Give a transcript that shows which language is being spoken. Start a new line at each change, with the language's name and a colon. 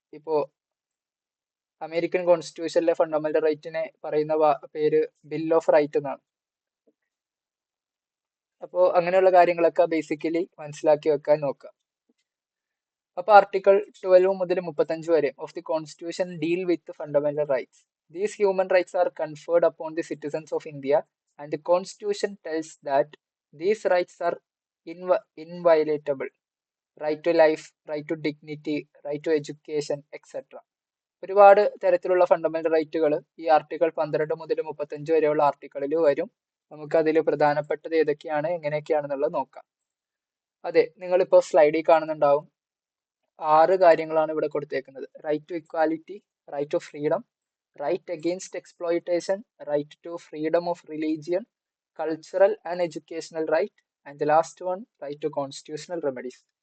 Malayalam: ഇപ്പോ American കോൺസ്റ്റിറ്റ്യൂഷനിലെ fundamental റൈറ്റിനെ പറയുന്ന പേര് ബിൽ ഓഫ് റൈറ്റ് എന്നാണ്. അപ്പോൾ അങ്ങനെയുള്ള കാര്യങ്ങളൊക്കെ ബേസിക്കലി മനസ്സിലാക്കി വെക്കാൻ നോക്കുക.
English: അപ്പൊ ആർട്ടിക്കിൾ
Malayalam: 12 മുതൽ 35 വരെ
English: Of the constitution deal with fundamental rights. These human rights are conferred upon the citizens of India and the constitution tells that these rights are inviolable. Right to life, right to dignity, right to education, etc.
Malayalam: ഒരുപാട് തരത്തിലുള്ള fundamental റൈറ്റുകൾ ഈ article 12 മുതൽ 35 വരെയുള്ള ആർട്ടിക്കിളിൽ വരും. നമുക്ക് അതിൽ പ്രധാനപ്പെട്ടത് ഏതൊക്കെയാണ്, എങ്ങനെയൊക്കെയാണെന്നുള്ളത് നോക്കാം. അതെ, നിങ്ങളിപ്പോൾ സ്ലൈഡിൽ കാണുന്നുണ്ടാവും 6 കാര്യങ്ങളാണ് ഇവിടെ കൊടുത്തേക്കുന്നത്.
English: Right to equality, right to freedom, right against exploitation, right to freedom of religion, cultural and educational right, and the last one right to constitutional remedies.